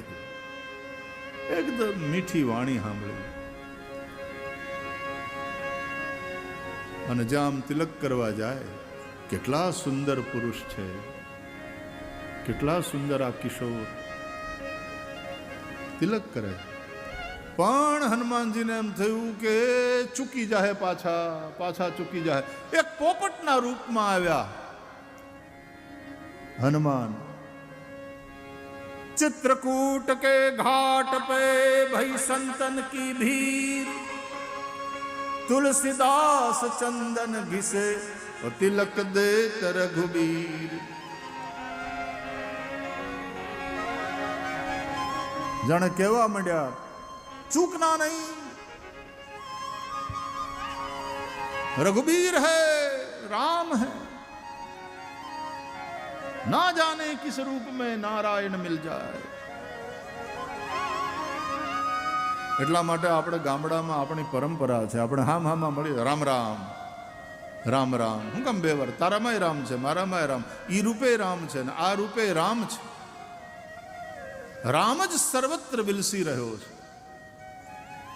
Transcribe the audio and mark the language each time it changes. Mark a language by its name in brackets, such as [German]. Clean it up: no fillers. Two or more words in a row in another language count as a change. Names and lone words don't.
[Gujarati] એકદમ મીઠી વાણી સાંભળી અને જ્યાં આમ તિલક કરવા જાય, કેટલા સુંદર પુરુષ છે, કેટલા સુંદર આ કિશોર. તિલક કરે પણ હનુમાનજીને એમ થયું કે ચૂકી જાય, પાછા ચૂકી જાય. એક પોપટના રૂપમાં આવ્યા હનુમાન. [Hindi] चित्रकूट के घाट पे भई संतन की भीड़, तुलसीदास चंदन घिसे और तिलक दे रघुबीर. जाने [Gujarati] કેવા મંડ્યા, [Hindi] चूकना नहीं, रघुबीर है, राम है, ना जाने किस रूप में नारायण मिल जाए. [Gujarati] એટલા માટે આપણે ગામડામાં આપણી પરંપરા છે, આપણે હામાં મળી રામ રામ રામ રામ. હું કેમ બે વાર? તારામાંય રામ છે, મારામાંય રામ. ઈ રૂપે રામ છે ને આ રૂપે રામ છે. રામ જ સર્વત્ર વિલસી રહ્યો છે.